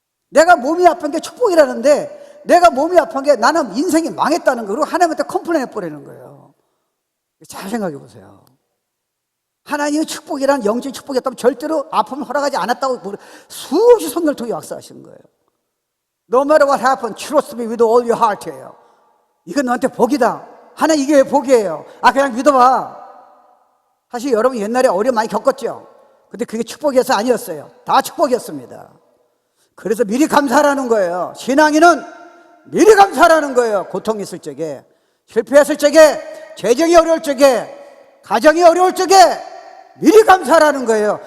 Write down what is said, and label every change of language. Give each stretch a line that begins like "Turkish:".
Korean: 내가 몸이 아픈 게 축복이라는데 내가 몸이 아픈 게 나는 인생이 망했다는 거, 그리고 하나님한테 컴플레인 해버리는 거예요. 잘 생각해 보세요. 하나님의 축복이란 영적인 축복이었다면 절대로 아픔을 허락하지 않았다고 수없이 성경을 통해 역사하시는 거예요.
English: No matter what happened, trust me with all your heart예요.
Korean: 이건 너한테 복이다. 하나님 이게 왜 복이에요? 아 그냥 믿어봐. 사실 여러분 옛날에 어려움 많이 겪었죠. 근데 그게 축복이어서 아니었어요. 다 축복이었습니다. 그래서 미리 감사하라는 거예요. 신앙인은 미리 감사하라는 거예요. 고통이 있을 적에, 실패했을 적에, 재정이 어려울 적에, 가정이 어려울 적에 미리 감사하라는 거예요.